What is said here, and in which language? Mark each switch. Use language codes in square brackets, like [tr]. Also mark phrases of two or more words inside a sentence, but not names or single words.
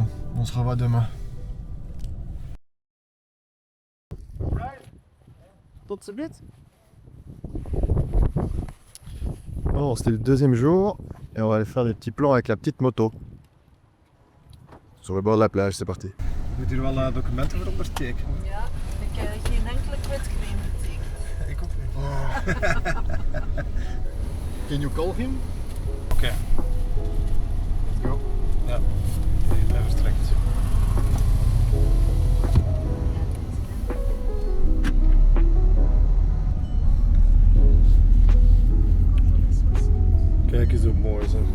[fr] On se revoit demain. [nl] Tot ziens. [fr] Bon, c'était le deuxième jour et on va aller faire des petits plans avec la petite moto. Sur le bord de la plage, c'est parti. [nl] Moet hier wel documenten voor ondertekenen? Ja, ik heb geen enkele kwetsclaim getekend. Ik ook niet. [en] Can you call him? [nl] Oké. [en] Let's go. [nl] Ja. Nee, blijf verstrekt. Kijk eens hoe mooi zo.